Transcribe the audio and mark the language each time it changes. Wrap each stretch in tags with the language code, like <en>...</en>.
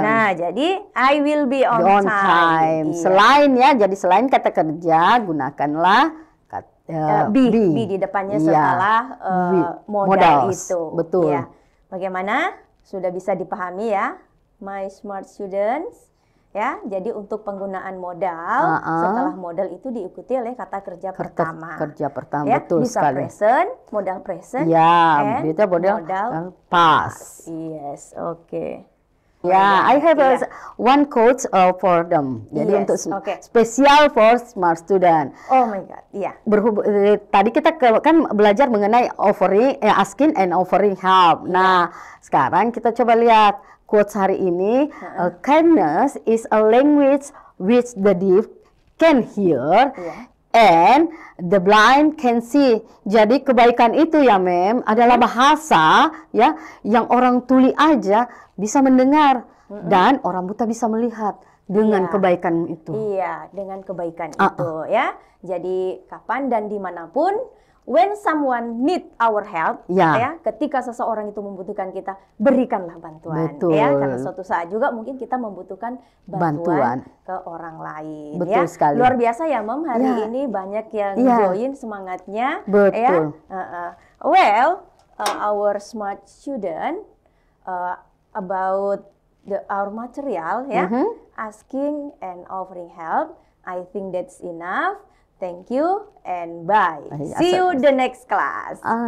<id>Nah, jadi</id> <en>I will be on time.</en> <id>Selain ya, jadi selain kata kerja, gunakanlah kata be di depannya setelah modal itu. Betul. Ya. Bagaimana? Sudah bisa dipahami ya,</id> <en>my smart students?</en> <id>Ya, jadi untuk penggunaan modal, setelah modal itu diikuti oleh kata kerja pertama. Kerja pertama, ya, betul bisa sekali. Present, modal present. Ya, bisa modal past.</id> <en>Yes, oke. Ya, I have one quote for them.</en> <id>Jadi untuk spesial</id> <en>for smart student. Oh my God, iya.</en> <id>Tadi kita kan belajar mengenai offering,</id> <en>asking and offering help.</en> <id>Nah, sekarang kita coba lihat quotes hari ini.</id> <en>Kindness is a language which the deaf can hear. And the blind can see.</en> <id>Jadi kebaikan itu ya, Mem, adalah bahasa ya yang orang tuli aja bisa mendengar dan orang buta bisa melihat dengan kebaikan itu. Iya, dengan kebaikan itu ya. Jadi kapan dan dimanapun,</id> <en>when someone need our help,</en> <id>ya, ketika seseorang itu membutuhkan kita, berikanlah bantuan. Betul. Ya, karena suatu saat juga mungkin kita membutuhkan bantuan ke orang lain. Betul sekali. Luar biasa ya, Mom. Hari ini banyak yang join semangatnya. Betul. Ya.</id> <en>Well, our smart student about our material, ya, asking and offering help. I think that's enough. Thank you and bye. See you the next class.</en>